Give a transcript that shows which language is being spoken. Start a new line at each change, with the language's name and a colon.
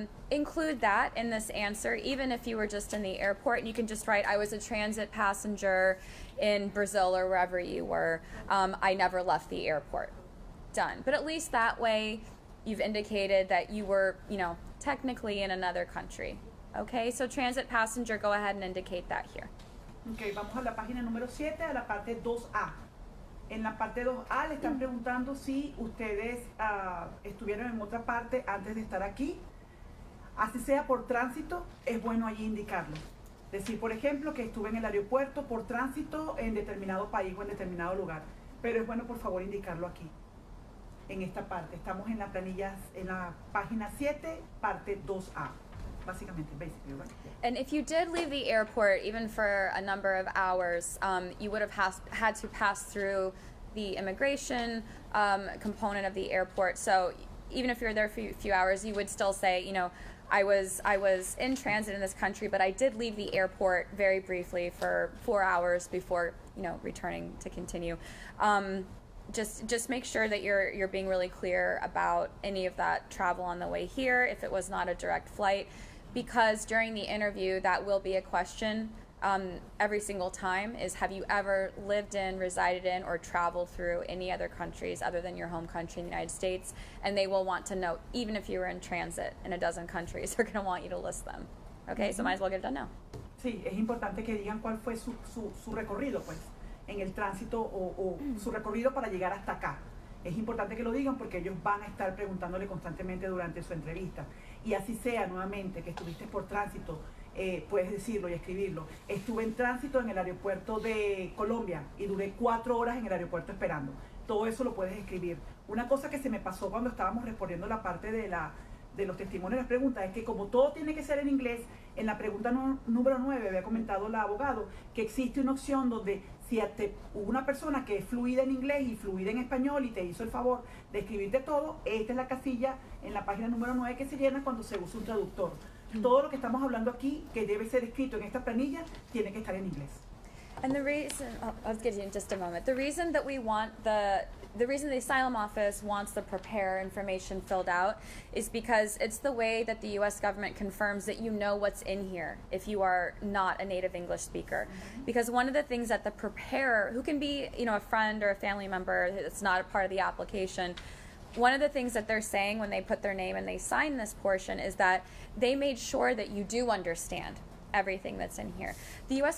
English: Include that in this answer, even if you were just in the airport, and you can just write, I was a transit passenger in Brazil or wherever you were. I never left the airport. Done. But at least that way you've indicated that you were, technically in another country. Okay, so transit passenger, go ahead and indicate that here.
Spanish: Ok, vamos a la página número 7, a la parte 2A. En la parte 2A le están preguntando si ustedes estuvieron en otra parte antes de estar aquí. Así sea por tránsito, es bueno allí indicarlo. Decir, por ejemplo, que estuve en el aeropuerto por tránsito en determinado país o en determinado lugar. Pero es bueno, por favor, indicarlo aquí, en esta parte. Estamos en la planilla, en la página 7, parte 2A.
English: Basically, right? And if you did leave the airport, even for a number of hours, you would have had to pass through the immigration component of the airport. So even if you're there for a few hours, you would still say, I was in transit in this country, but I did leave the airport very briefly for 4 hours before, returning to continue. Just make sure that you're being really clear about any of that travel on the way here, if it was not a direct flight, because during the interview that will be a question every single time is, have you ever lived in, resided in, or traveled through any other countries other than your home country in the United States? And they will want to know, even if you were in transit in a dozen countries, they're going to want you to list them. Okay, so might as well get it done now.
Spanish: Sí, es importante que digan cuál fue su recorrido, pues, en el tránsito o su recorrido para llegar hasta acá. Es importante que lo digan porque ellos van a estar preguntándole constantemente durante su entrevista. Y así sea, nuevamente, que estuviste por tránsito, puedes decirlo y escribirlo. Estuve en tránsito en el aeropuerto de Colombia y duré 4 horas en el aeropuerto esperando. Todo eso lo puedes escribir. Una cosa que se me pasó cuando estábamos respondiendo la parte de los testimonios y las preguntas es que como todo tiene que ser en inglés, en la pregunta número 9 había comentado el abogado que existe una opción donde si hubo una persona que es fluida en inglés y fluida en español y te hizo el favor de escribirte todo, esta es la casilla en la página número 9 que se llena cuando se usa un traductor. Todo lo que estamos hablando aquí, que debe ser escrito en esta planilla, tiene que estar en inglés.
English: And the reason, I'll get you in just a moment. The reason that we want the reason the asylum office wants the prepare information filled out is because it's the way that the U.S. government confirms that you know what's in here if you are not a native English speaker. Because one of the things that the preparer, who can be, you know, a friend or a family member that's not a part of the application, one of the things that they're saying when they put their name and they sign this portion is that they made sure that you do understand everything that's in here. The U.S.